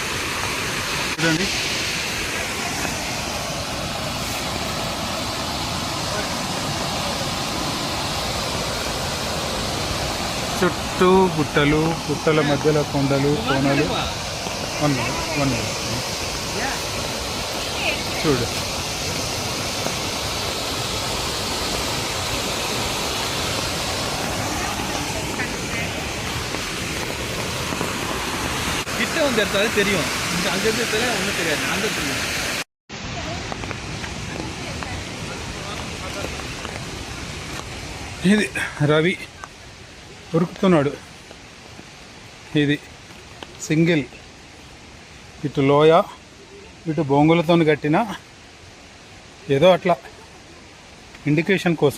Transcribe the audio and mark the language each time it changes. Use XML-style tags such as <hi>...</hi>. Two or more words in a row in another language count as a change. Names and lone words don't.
<te>చూడండి చుట్టూ గుట్టలు, గుట్టల మధ్యలో కొండలు, కోనలు. వన్ చూడు</te> <ta>கிட்ட வந்து எடுத்தாலே தெரியும். இங்க அங்கிருந்து எடுத்தாலே ஒன்றும் தெரியாது. அந்த தெரியும்.</ta> <te>ఇది రవి ఉరుకుతున్నాడు. ఇది సింగిల్, ఇటు లోయ ఇటు బొంగులతో కట్టిన ఏదో అట్లా ఇండికేషన్ కోసం.</te>